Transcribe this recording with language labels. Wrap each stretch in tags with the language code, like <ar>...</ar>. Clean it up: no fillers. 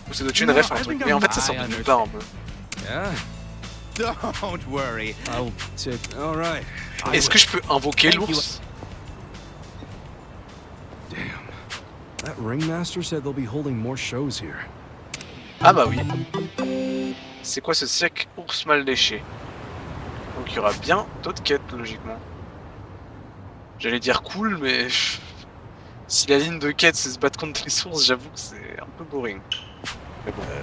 <fr>Ou ça doit être une ref, un truc. Mais en fait, ça sort de nulle part un peu.</fr> <en>Yeah. Don't worry. I'll take. All right.</en> <fr>Est-ce que je peux invoquer</fr> <en>Thank you.</en> <fr>l'ours?</fr> <en>Damn. That ringmaster said they'll be holding more shows here.</en> <fr>Ah bah oui. C'est quoi ce cirque ours mal léché? Donc il y aura bien d'autres quêtes logiquement. J'allais dire cool, mais si la ligne de quête c'est se battre contre les sources, j'avoue que c'est un peu boring. Mais bon.</fr>